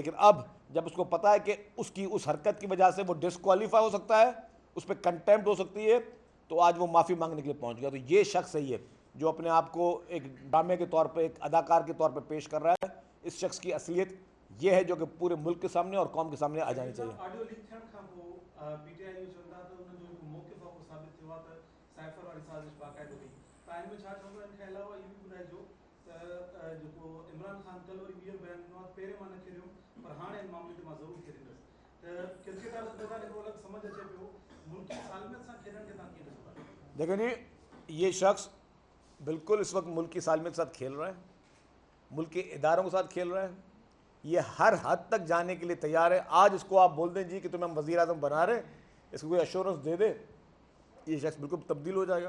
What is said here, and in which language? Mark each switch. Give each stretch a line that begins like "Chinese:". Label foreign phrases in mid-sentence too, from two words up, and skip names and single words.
Urdu: لیکن اب جب اس کو پتا ہے کہ اس کی اس حرکت کی وجہ سے وہ ڈسکوالیفائی ہو سکتا ہے, اس پہ کنٹیمپٹ ہو سکتی ہے, تو آج وہ معافی مانگنے کے لیے پہنچ گیا. تو یہ شخص صحیح ہے جو اپنے آپ کو ایک ڈرامے کے طور پہ, ایک اداکار کے طور پہ پیش کر رہا ہے. اس شخص کی اصلیت یہ ہے جو کہ پورے ملک کے سامنے اور قوم کے سامنے آ جانی چاہیے.
English: audio leak
Sindhi: थियण खां पोइ पीटीआई न्यूज़ चवंदा त उन जो हिकु मौक़िफ़ आहे उहो साबित थियो आहे त साइफर वारी साज़िश बाक़ाइदो हुई. तव्हां हिन में छा चवंदो? इन खां अलावा इहो बि ॿुधाइजो त जेको इमरान ख़ान कल्ह वरी ॿीहर बयानु ॾिनो आहे, पहिरें मां न खेॾियुमि पर हाणे हिन मामले ते मां ज़रूरु खेॾींदुसि. त क्रिकेट वारे मैदान हिकिड़ो अलॻि सम्झ अचे पियो, मुल्की सालमियत सां खेॾण खे तव्हां कीअं ॾिसो था?
Urdu: دیکھیں جی, یہ شخص بالکل اس وقت ملک کی سالمیت کے ساتھ کھیل رہا ہے, ملک کے اداروں کے ساتھ کھیل رہا ہے. یہ ہر حد تک جانے کے لیے تیار ہے. آج اس کو آپ بول دیں جی کہ تمہیں ہم وزیر اعظم بنا رہے ہیں, اس کو کوئی ایشورنس دے دے, یہ شخص بالکل تبدیل ہو جائے گا.